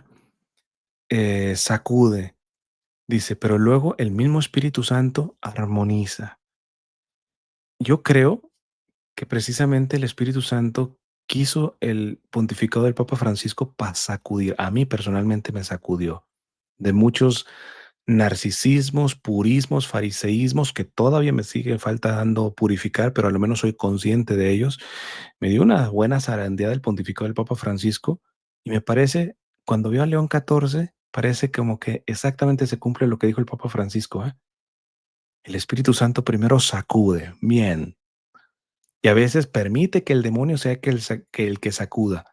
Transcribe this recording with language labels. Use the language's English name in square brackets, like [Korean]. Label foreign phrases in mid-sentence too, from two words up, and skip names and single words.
[Spanish] Sacude, dice, pero luego el mismo Espíritu Santo armoniza. Yo creo que precisamente el Espíritu Santo quiso el pontificado del Papa Francisco para sacudir. A mí personalmente me sacudió de muchos narcisismos, purismos, fariseísmos que todavía me sigue faltando purificar, pero al menos soy consciente de ellos. Me dio una buena zarandeada el pontificado del Papa Francisco y me parece, cuando veo a León XIV, parece como que exactamente se cumple lo que dijo el Papa Francisco, ¿eh? El Espíritu Santo primero sacude, bien, y a veces permite que el demonio sea el que sacuda.